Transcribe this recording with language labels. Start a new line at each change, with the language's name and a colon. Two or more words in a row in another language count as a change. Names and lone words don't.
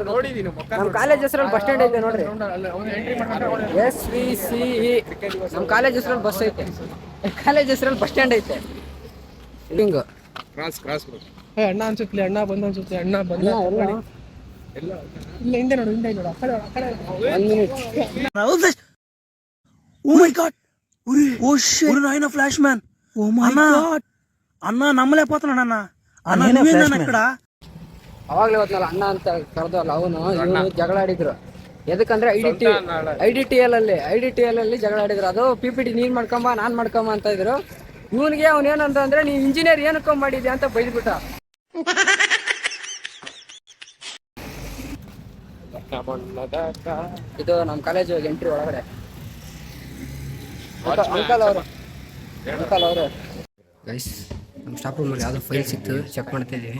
Kannada: ನಮ್ಮ ಕಾಲೇಜ್ ಹೆಸರಲ್ಲಿ
English: bus stand
Kannada: ಐತೆ ನೋಡ್ರಿ. SVCE ನಮ್ಮ ಕಾಲೇಜ್ ಹೆಸರಲ್ಲಿ ಬಸ್ ಐತೆ. ಕಾಲೇಜ್ ಹೆಸರಲ್ಲಿ
English: bus stand
Kannada: ಐತೆ. ಹಿಂಗ ಕ್ರಾಸ್ ಅಣ್ಣ ಅನ್ಸುತ್ತೆ, ಅಣ್ಣ ಬಂದ ಅನ್ಸುತ್ತೆ, ಅಣ್ಣ ಬಂದ ಇಲ್ಲ ಹಿಂದೆ ನೋಡು, ಹಿಂದೆ ನೋಡು, ಆ ಕಡೆ
English: 1 minute. oh my god oh shit
Telugu: నాయన
English: flash man oh my god
Telugu: అన్న నమ్మలేకపోతున్నాను అన్న నువ్వేనా ఇక్కడ
Kannada: ಅವಾಗ್ಲೇ ಹೋದ್ನಲ್ಲ ಅಣ್ಣ ಅಂತ ಕರೆದಲ್ಲ ಅವನು ಜಗಳ ಆಡಿದ್ರು. ಎದಕ್ಕಂದ್ರೆ IDTL ಅಲ್ಲಿ ಜಗಳ ಆಡಿದ್ರು. ಅದು PPT ನೀನ್ ಮಾಡ್ಕೊಂಬ ನಾನ್ ಮಾಡ್ಕೊಂಬ ಅಂತ ಇದ್ರು. ಇವನಿಗೆ ಅವ್ನು ಏನಂತ ಅಂದ್ರೆ ನೀವ್ ಇಂಜಿನಿಯರ್ ಏನಕ್ಕ ಮಾಡಿದ್ಯಾ ಅಂತ ಬೈದ್ಬಿಟ್ಟ. ಇದು ನಮ್
English: college entry
Kannada: ಒಳಗಡೆ ಅಂಕಲ್ ಅವರು ಗೈಸ್ ನಮ್ಮ ಸ್ಟಾಫ್ ರೂಮಲ್ಲಿ ಯಾವುದೋ ಫೈಲ್ ಸಿಕ್ತು, ಚೆಕ್ ಮಾಡ್ತಾ ಇದ್ದೀವಿ.